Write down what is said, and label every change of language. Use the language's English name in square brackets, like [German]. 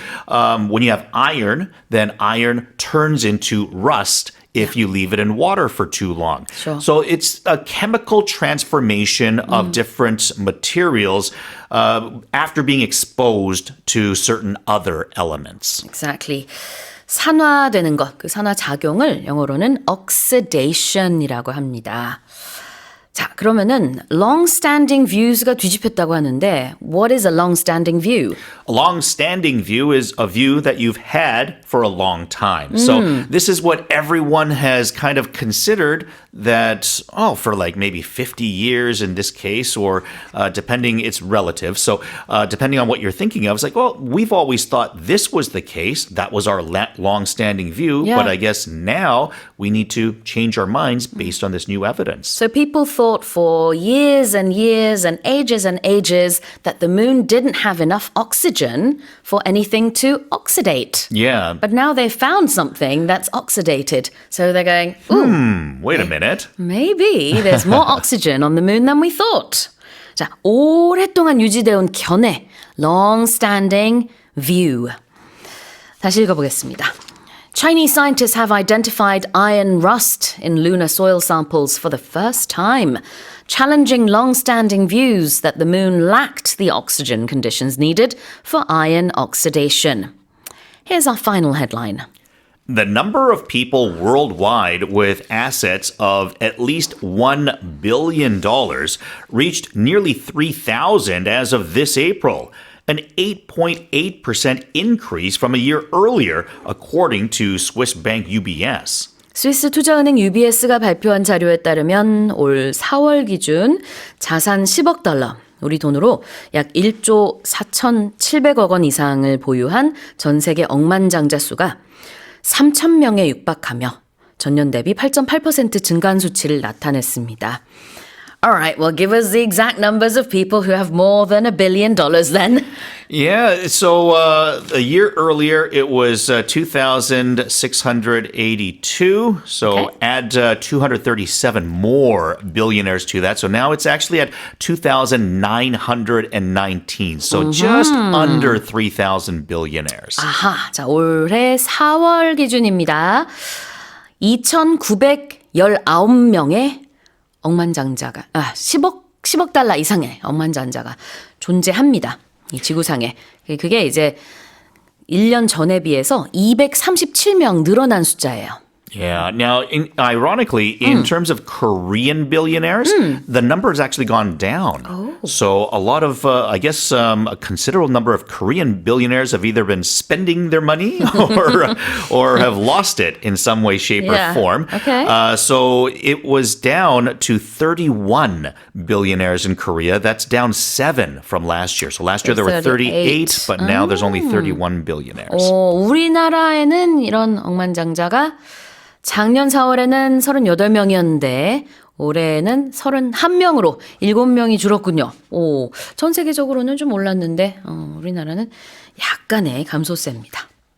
[English] So when you have iron, then iron turns into rust if you leave it in water for too long. Sure. So it's a chemical transformation of different materials after being exposed to certain other elements. Exactly. [Korean] 산화되는 것, 그 산화 작용을 영어로는 oxidation이라고 합니다. 자, 그러면은 [English] long-standing views가 [Korean] 뒤집혔다고 하는데 [English] what is a long-standing view? A long-standing view is a view that you've had for a long time. So this is what everyone has kind of considered that, for like maybe 50 years in this case, or depending, it's relative. So depending on what you're thinking of, it's like, well, we've always thought this was the case. That was our long-standing view. Yeah. But I guess now we need to change our minds based on this new evidence. So people thought for years and years and ages that the moon didn't have enough oxygen for anything to oxidate. Yeah. But now they've found something that's oxidated. So they're going, ooh, Wait a minute. maybe there's more oxygen on the moon than we thought. [Korean] 자, 오랫동안 유지되어 온 견해, long-standing view. 다시 읽어보겠습니다. [English] Chinese scientists have identified iron rust in lunar soil samples for the first time, challenging long-standing views that the moon lacked the oxygen conditions needed for iron oxidation. Here's our final headline. The number of people worldwide with assets of at least $1 billion reached nearly 3,000 as of this April, an 8.8% increase from a year earlier, according to Swiss bank UBS. [Korean] 스위스 투자은행 UBS가 발표한 자료에 따르면 올 4월 기준 자산 10억 달러, 우리 돈으로 약 1조 4,700억 원 이상을 보유한 전 세계 억만장자 수가 3,000명에 육박하며 전년 대비 8.8% 증가한 수치를 나타냈습니다. [English] Alright, well give us the exact numbers of people who have more than $1 billion then. Yeah, so a year earlier it was 2,682. So Okay. add 237 more billionaires to that. So now it's actually at 2,919. So just under 3,000 billionaires. [Korean] 아하, 자 올해 4월 기준입니다. 2,919명의 억만장자가 10억 달러 이상의 억만장자가 존재합니다. 이 지구상에. 그게 이제 1년 전에 비해서 237명 늘어난 숫자예요. [English] Yeah. Now, ironically, in terms of Korean billionaires, the number has actually gone down. So a lot of, I guess, a considerable number of Korean billionaires have either been spending their money or have lost it in some way, shape, Yeah. or form. Okay. So it was down to 31 billionaires in Korea. That's down 7 from last year. So last year there were 38, but now there's only 31 billionaires. [Korean] 우리나라에는 이런 억만장자가 작년 4월에는 38명이었는데 올해는 31명으로 7명이 줄었군요. 전 세계적으로는 좀 올랐는데 우리나라는 약간의 감소세입니다.